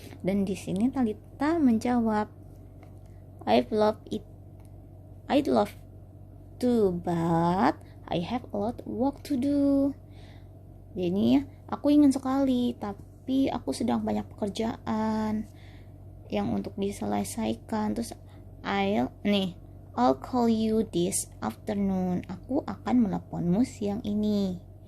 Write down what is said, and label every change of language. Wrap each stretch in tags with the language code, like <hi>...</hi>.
<id>Dan di sini Talita menjawab,</id> <en>I'd love to, but I have a lot of work to do.</en> <id>Jadi aku ingin sekali, tapi aku sedang banyak pekerjaan yang untuk diselesaikan. Terus</id> <en>I'll call you this afternoon.</en> <id>Aku akan menelponmu siang ini.</id>